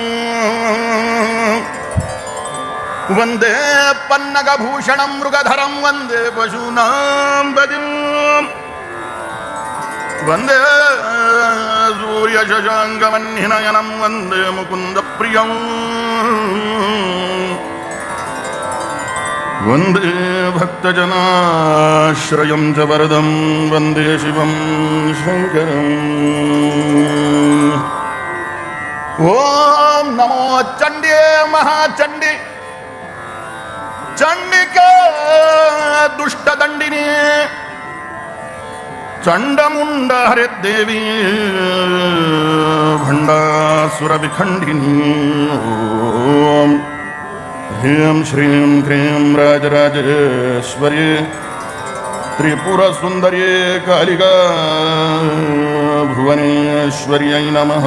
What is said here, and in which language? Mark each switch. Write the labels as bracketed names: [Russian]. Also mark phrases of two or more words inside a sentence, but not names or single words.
[Sanskrit] ವಂದೇ ಪನ್ನಗಭೂಷಣಂ ಮೃಗಧರಂ ವಂದೇ ಪಶೂನಾಂ ಪತಿಂ ವಂದೇ ಸೂರ್ಯಶಶಾಂಕವನ್ನಿನಯನಂ ವಂದೇ ಮುಕುಂದಪ್ರಿಯಂ ವಂದೇ ಭಕ್ತಜನಾಶ್ರಯಂ ಚ ವರದಂ ವಂದೇ ಶಿವಂ ಶಂಕರಂ. ಓಂ ನಮೋ ಚಂಡೇ ಮಹಾಚಂಡಿ ಚಂಡಿಕಾ ದುಷ್ಟದಂಡಿನಿ ಚಂಡಮುಂಡ ಹರಿದೇವಿ ಭಂಡಾಸುರ ವಿಖಂಡಿನಿ. ಓಂ ಹ್ರೀಂ ಶ್ರೀಂ ಕ್ರೀಂ ರಾಜರಾಜೇಶ್ವರಿ ತ್ರಿಪುರ ಸುಂದರಿ ಕಾಳಿಕಾ ಭುವನೇಶ್ವರ್ಯೈ ನಮಃ.